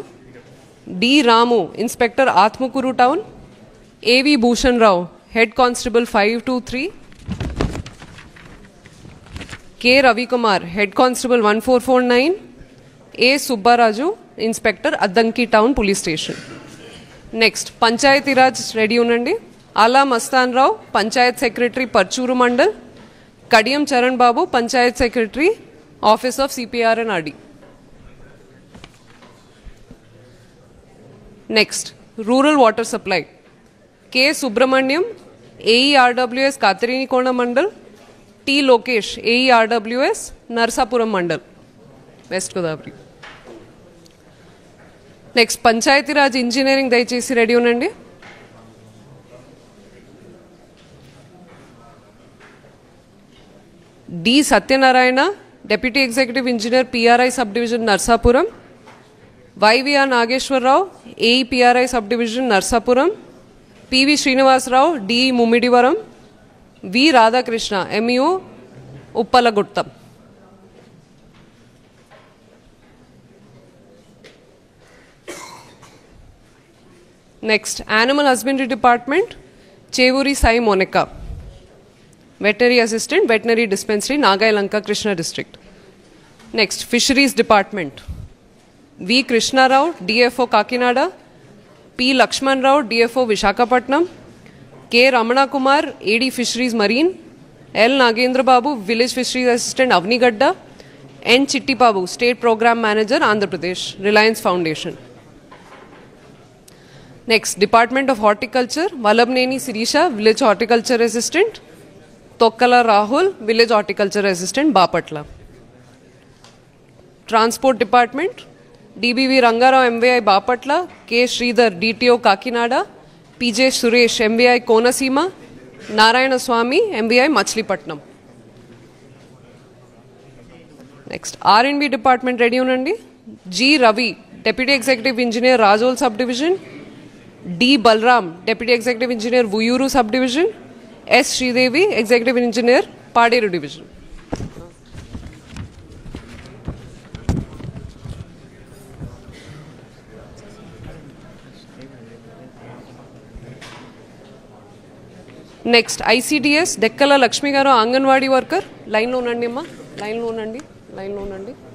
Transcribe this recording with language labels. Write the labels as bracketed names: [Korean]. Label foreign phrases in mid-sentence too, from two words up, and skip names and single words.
[English] D रामू, इंस्पेक्टर आत्मकूरू टाउन. AV भूषण राव, head constable 523. K रवि कुमार, head constable 1449. A सुब्बाराजू, इंस्पेक्टर अद्दंकी town police station. [Telugu] नेक्स्ट पंचायती राज రెడీ ఉన్నండి. [English] आला मस्तान राव, panchayat secretary पर्चूरू मंडल. कडियम चरण बाबू, panchayat secretary, office of CPR and RD. next rural water supply, के सुब्रमण्यम, AERWS कातरीकोण मंडल. T लोकेश, AERWS नरसापुरम मंडल, वेस्ट गोदावरी. [Telugu] నెక్స్ట్ పంచాయతీరాజ్ ఇంజనీరింగ్ దయచేసి రెడీ ఉండండి. [English] డి సత్యనారాయణ, deputy executive engineer, PRI sub division నర్సాపురం. వైవిఆర్ నాగేశ్వరరావు, AE PRI sub division నర్సాపురం. పివి శ్రీనివాసరావు, DE ముమ్మిడివరం. వి రాధాకృష్ణ, MU ఉప్పలగుట్టం. next animal husbandry department, Chevuri Sai Monica, Veterinary Assistant, Veterinary Dispensary, Nagai Lanka, Krishna District. Next, Fisheries Department. V. Krishna Rao, DFO Kakinada, P. Lakshman Rao, DFO Vishakhapatnam, K. Ramana Kumar, AD Fisheries Marine, L. Nagendra Babu, Village Fisheries Assistant, Avnigadda, N. Chitti Babu, State Program Manager, Andhra Pradesh, Reliance Foundation. Next, Department of Horticulture, Vallabneni Sirisha, Village Horticulture Assistant, Tokkala Rahul, Village Horticulture Assistant, Bapatla. Transport Department, DBV Rangarao, MVI Bapatla, K. Sridhar, DTO Kakinada, PJ Suresh, MVI Konasima, Narayana Swami, MVI Machilipatnam. Next, R&B Department ready unandi. G. Ravi, Deputy Executive Engineer, Rajol Subdivision, D. Balram, Deputy Executive Engineer, Vuyuru Subdivision, S. Sridevi, Executive Engineer, Paderu Division. Next, ICDS, Dekkala Lakshmi Garu, Anganwadi worker, [Telugu] లైన్ లో ఉన్నండి అమ్మ, లైన్ లో ఉన్నండి.